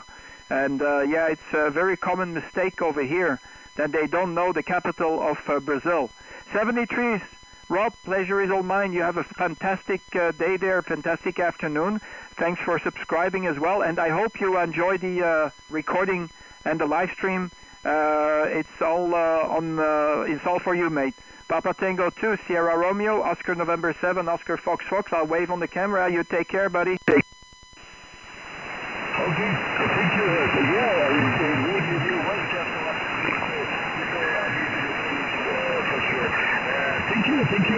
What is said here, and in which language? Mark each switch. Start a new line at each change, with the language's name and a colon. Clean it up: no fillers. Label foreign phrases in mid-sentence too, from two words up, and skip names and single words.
English: And yeah, it's a very common mistake over here that they don't know the capital of Brazil. 73s, Rob, pleasure is all mine. You have a fantastic day there, fantastic afternoon. Thanks for subscribing as well, and I hope you enjoy the recording and the live stream. It's all it's all for you, mate. Papa Tango 2, Sierra Romeo, Oscar November 7, Oscar Fox. I'll wave on the camera. You take care, buddy. Okay, thank you. Yeah, thank you.